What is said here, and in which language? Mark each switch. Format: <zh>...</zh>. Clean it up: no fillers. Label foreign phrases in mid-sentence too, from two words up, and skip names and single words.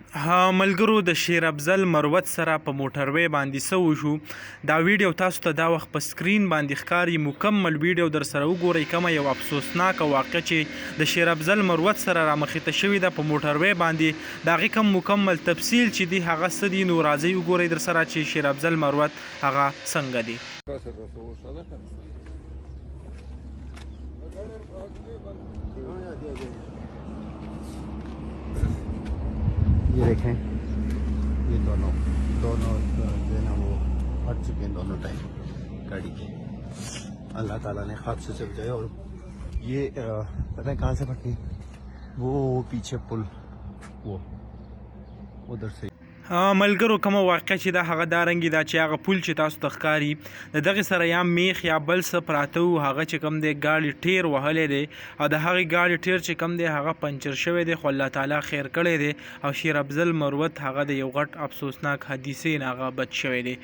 <ps>ملګرو د شیر افضل مروت سره په موټروي باندې څه وشو دا ویډیو تاسو ته دا وخت په سکرین باندې ښکاري. مکمل ویډیو در سره وګورئ. کومه یو افسوسناکه واقعه چې د شیر افضل مروت سره رامخې ته شوې ده په موټروي باندې، د هغې کوم مکمل تفصیل چې دی هغه څه دي، نو راځئ وګورئ در سره چې شیر افضل مروت هغه څنګه دی.</ps> <ur>یہ دیکھیں، یہ دونوں جو ہے نا وہ ہٹ چکے ہیں دونوں ٹائم گاڑی کے. اللہ تعالیٰ نے حادثے سے بچایا. اور یہ پتا ہے کہاں سے پھٹی؟ وہ پیچھے پل وہ ادھر سے.</ur> <ps>ملګرو کومه واقعه چې دا هغه دارنګې دا چې هغه پول چې تاسو ته ښکاري د دغې سره یا میخ یا بل څه پراته وو، هغه چې کوم دی ګاډي ټیر وهلی دی او د هغې ګاډي ټیر چې کوم دی هغه پنچر شوی دی، خو الله تعالی خیر کړی دی او شیر افضل مروت هغه د یو غټ افسوسناک حادثې نه هغه بچ شوی دی.</ps>